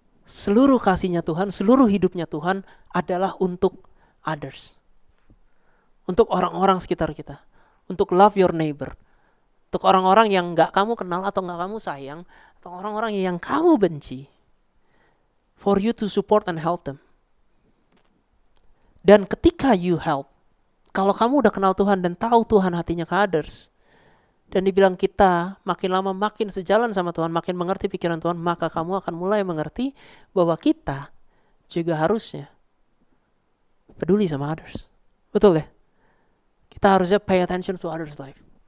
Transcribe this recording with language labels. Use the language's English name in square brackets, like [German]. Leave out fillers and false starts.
[Indonesian] Seluruh kasihnya Tuhan, seluruh hidupnya Tuhan adalah untuk others. Untuk orang-orang sekitar kita. Untuk [English] love your neighbor. [Indonesian] Untuk orang-orang yang gak kamu kenal atau gak kamu sayang. Atau orang-orang yang kamu benci. [English] For you to support and help them. [Indonesian] Dan ketika [English] you help, [Indonesian] kalau kamu udah kenal Tuhan dan tahu Tuhan hatinya ke others, dan dibilang kita makin lama makin sejalan sama Tuhan, makin mengerti pikiran Tuhan, maka kamu akan mulai mengerti bahwa kita juga harusnya peduli sama others. Betul ya? Kita harusnya [English] pay attention to others' life.